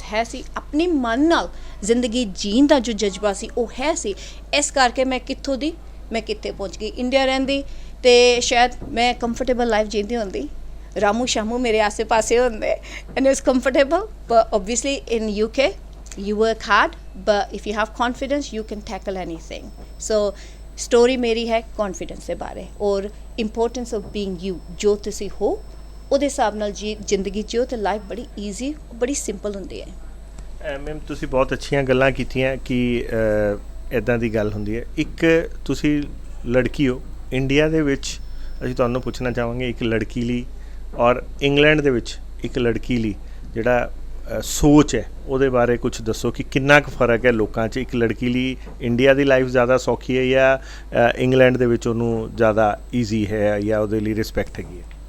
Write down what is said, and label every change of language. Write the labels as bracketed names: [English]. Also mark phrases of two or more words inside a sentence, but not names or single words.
[Punjabi] ਹੈ ਸੀ ਆਪਣੀ ਮਨ ਨਾਲ ਜ਼ਿੰਦਗੀ ਜੀਣ ਦਾ ਜੋ ਜਜ਼ਬਾ ਸੀ ਉਹ ਹੈ ਸੀ ਇਸ ਕਰਕੇ ਮੈਂ ਕਿੱਥੋਂ ਦੀ ਮੈਂ ਕਿੱਥੇ ਪਹੁੰਚ ਗਈ ਇੰਡੀਆ ਰਹਿੰਦੀ ਅਤੇ ਸ਼ਾਇਦ ਮੈਂ [English] comfortable life [Punjabi] ਜੀਂਦੀ ਹੁੰਦੀ ਰਾਮੂ ਸ਼ਾਮੂ ਮੇਰੇ ਆਸੇ ਪਾਸੇ ਹੁੰਦੇ [English] and it was comfortable but obviously in UK you work hard but if you have confidence you can tackle anything so story [Punjabi] ਮੇਰੀ ਹੈ confidence ਦੇ ਬਾਰੇ ਔਰ [English] importance of being you [Punjabi] ਜੋ ਤੁਸੀਂ ਹੋ ਉਹਦੇ ਹਿਸਾਬ ਨਾਲ ਜ਼ਿੰਦਗੀ ਜਿਓ ਤੇ ਲਾਈਫ ਬੜੀ ਈਜ਼ੀ ਬੜੀ ਸਿੰਪਲ ਹੁੰਦੀ ਹੈ ਮੈਮ ਤੁਸੀਂ ਬਹੁਤ ਅੱਛੀਆਂ ਗੱਲਾਂ ਕੀਤੀਆਂ ਕਿ ਇੱਦਾਂ ਦੀ ਗੱਲ ਹੁੰਦੀ ਹੈ ਇੱਕ ਤੁਸੀਂ ਲੜਕੀ ਹੋ ਇੰਡੀਆ ਦੇ ਵਿੱਚ ਅਸੀਂ ਤੁਹਾਨੂੰ ਪੁੱਛਣਾ ਚਾਹਾਂਗੇ ਇੱਕ ਲੜਕੀ ਲਈ ਔਰ ਇੰਗਲੈਂਡ ਦੇ ਵਿੱਚ ਇੱਕ ਲੜਕੀ ਲਈ ਜਿਹੜਾ ਸੋਚ ਹੈ ਉਹਦੇ ਬਾਰੇ ਕੁਝ ਦੱਸੋ ਕਿ ਕਿੰਨਾ ਕੁ ਫਰਕ ਹੈ ਲੋਕਾਂ 'ਚ ਇੱਕ ਲੜਕੀ ਲਈ ਇੰਡੀਆ ਦੀ ਲਾਈਫ ਜ਼ਿਆਦਾ ਸੌਖੀ ਹੈ ਜਾਂ ਇੰਗਲੈਂਡ ਦੇ ਵਿੱਚ ਉਹਨੂੰ ਜ਼ਿਆਦਾ ਈਜ਼ੀ ਹੈ ਜਾਂ ਉਹਦੇ ਲਈ ਰਿਸਪੈਕਟ ਹੈਗੀ ਹੈ